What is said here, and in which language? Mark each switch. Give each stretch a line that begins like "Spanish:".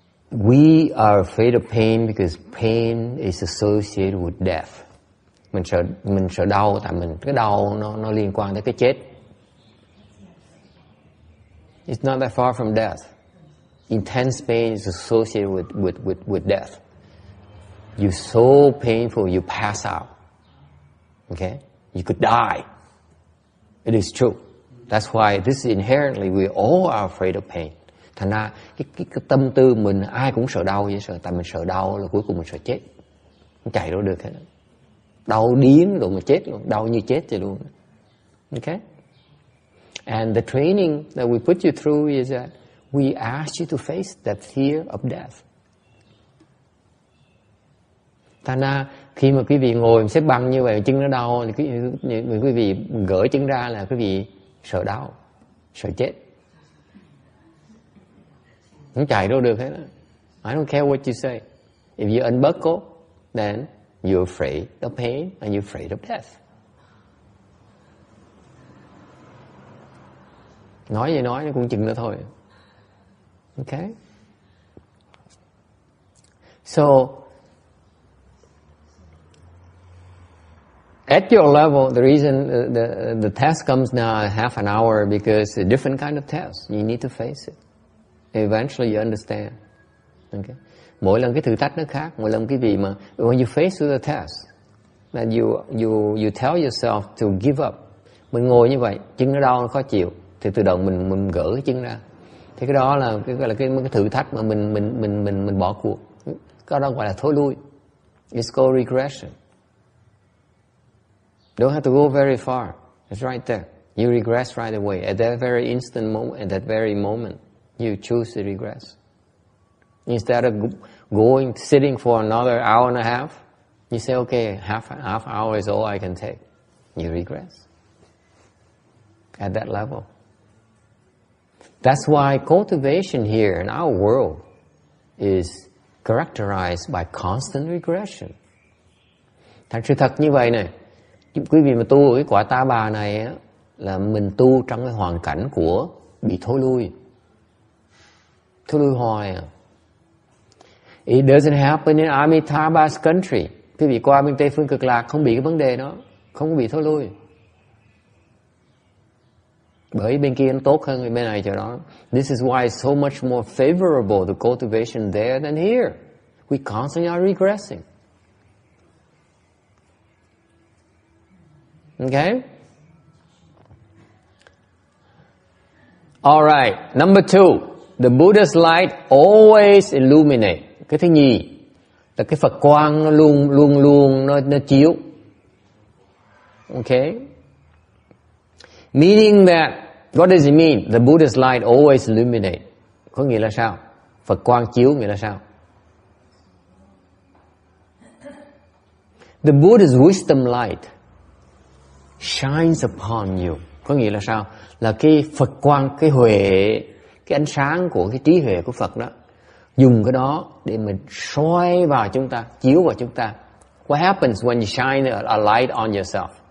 English: We are afraid of pain because pain is associated with death.
Vietnamese: Mình sợ đau tại cái đau nó liên quan tới cái chết.
English: It's not that far from death. Intense pain is associated with death. You're so painful, you pass out. Okay? You could die. It is true. That's why this is inherently we all are afraid of pain.
Vietnamese: Thành ra cái tâm tư mình ai cũng sợ đau vậy sợ. Tại mình sợ đau là cuối cùng mình sợ chết. Không chạy đâu được hết. Đau điên rồi mà chết luôn. Đau như chết vậy luôn. Okay?
English: And the training that we put you through is that we ask you to face that fear of death.
Vietnamese: Thành ra khi mà quý vị ngồi xếp bằng như vậy chân nó đau thì quý vị gỡ chân ra là quý vị sợ đau, sợ chết. Không chạy đâu được hết.
English: I don't care what you say. If you unbuckle, then you're afraid of pain and you're afraid of death.
Vietnamese: Nói gì nói nó cũng chừng nữa thôi.
English: Okay? So, at your level, the reason the test comes now at half an hour because it's a different kind of test. You need to face it. Eventually you understand. Okay?
Vietnamese: Mỗi lần cái thử thách nó khác, mỗi lần cái gì mà
English: when you face the test, that you tell yourself to give up.
Vietnamese: Mình ngồi như vậy, chân nó đau, nó khó chịu, thì tự động mình gỡ cái chân ra. Thì cái đó là cái thử thách mà mình bỏ cuộc. Cái đó gọi là thối lui.
English: It's called regression. Don't have to go very far. It's right there. You regress right away. At that very instant moment, at that very moment, you choose to regress. Instead of going, sitting for another hour and a half, you say, okay, half hour is all I can take. You regress. At that level. That's why cultivation here in our world is characterized by constant regression.
Vietnamese: Thành sự thật như vậy này, quý vị mà tu ở cái quả Ta Bà này á, là mình tu trong cái hoàn cảnh của bị thối lui hoài à.
English: It doesn't happen in Amitabha's country.
Vietnamese: Quý vị qua bên Tây Phương Cực Lạc không bị cái vấn đề đó, không có bị thối lui. Bởi bên kia nó tốt hơn bên này cho đó.
English: This is why it's so much more favorable to cultivation there than here. We constantly are regressing. Okay? All right. Number 2. The Buddha's light always illuminate.
Vietnamese: Cái thứ nhì là cái Phật quang nó luôn nó chiếu.
English: Okay? Meaning that, what does it mean? The Buddha's light always illuminate.
Vietnamese: Có nghĩa là sao? Phật quang chiếu nghĩa là sao?
English: The Buddha's wisdom light shines upon you.
Vietnamese: Có nghĩa là sao? Là cái Phật quang, cái huệ, cái ánh sáng của cái trí huệ của Phật đó, dùng cái đó để mình soi vào chúng ta, chiếu vào chúng ta.
English: What happens when you shine a light on yourself?